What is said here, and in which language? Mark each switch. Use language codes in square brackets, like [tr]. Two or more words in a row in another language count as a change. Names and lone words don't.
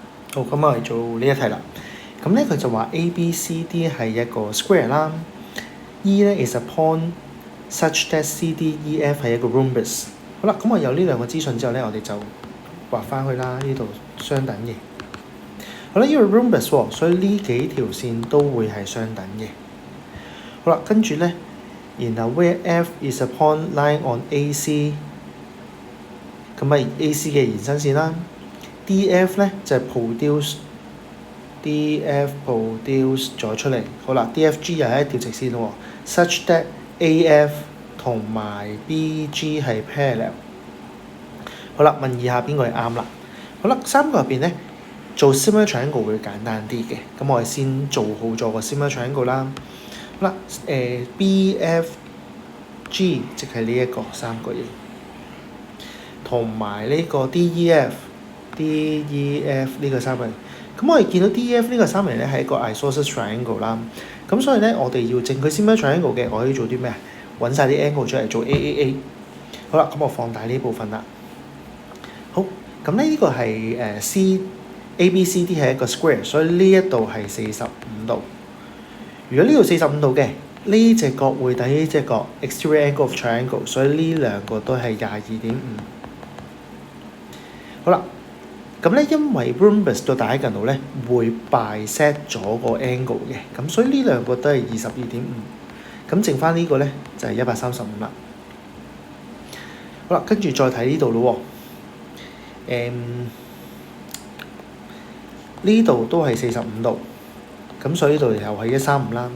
[yue] 好，咁我哋做呢一題啦。咁咧佢就話 ABCD 係一個 square 啦，E 咧 [en] is a point such that [yue] CDEF 係一個 rhombus。好啦，咁我有呢兩個資訊之後咧，我哋就畫翻去啦，呢度相等嘅。好啦，因為 rhombus 喎，所以呢幾條線都會係相等嘅。好啦，跟住咧，然後 [en] where F is a point lying on AC， [yue] 咁咪 AC 嘅延伸線啦。DF 咧就係 produce 咗出嚟。好啦 ，DFG 又係一條直線咯 ， [en] such that [yue] AF 同埋 BG 係 parallel。好啦，問以下邊個係啱啦？好啦，三個入邊咧，做 [en] similar triangle [yue] 會簡單啲嘅。咁我哋先做好咗個 [en] similar triangle [yue] 啦。好啦，BFG 即係呢一個三角形，同埋呢個 DEF 呢個三角形。咁我哋見到 DEF 呢個三角形咧係一個 [en] isosceles triangle [yue] 啦。咁所以咧，我哋要證佢 [en] similar triangle [yue] 嘅，我可以做啲咩啊？揾晒啲 angle 出嚟做 AAA。好啦，咁我放大呢部分啦。好，咁咧呢個係ABCD 係一個 square， 所以呢一度係45度。如果呢度45度嘅，呢隻角會等於呢隻角 [en] exterior angle of triangle， [yue] 所以呢兩個都係22.5。好啦，咁咧因為 rhombus 到diagonal咧會 bisect 咗個 angle 嘅，咁所以呢兩個都係22.5。咁剩翻呢個咧就係135啦。好啦，跟住再睇呢度咯喎。呢度都係45度，咁所以呢度又係135啦。